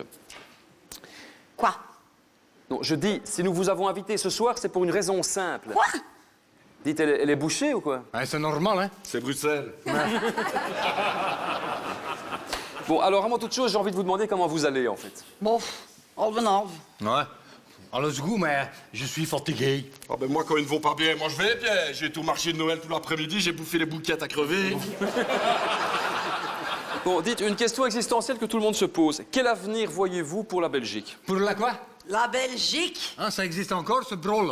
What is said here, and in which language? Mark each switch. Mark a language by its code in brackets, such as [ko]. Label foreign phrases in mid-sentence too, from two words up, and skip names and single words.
[fr] Quoi? Non, je dis, si nous vous avons invité ce soir, c'est pour une raison simple. Quoi? Dites, elle est bouchée ou quoi? Ouais, c'est normal, hein? C'est Bruxelles. Bon, alors avant toute chose, j'ai envie de vous demander comment vous allez en fait. Bon, [nl] halve en halve. Ouais. Alles goed, [fr] mais je suis fatigué. Ah ben moi, quand ils ne vont pas bien, moi je vais bien. J'ai été au marché de Noël tout l'après-midi, j'ai bouffé les bouquettes à crever. Bon, dites, une question existentielle que tout le monde se pose. Quel avenir voyez-vous pour la Belgique? Pour la quoi? La Belgique? Hein, ça existe encore, ce drôle.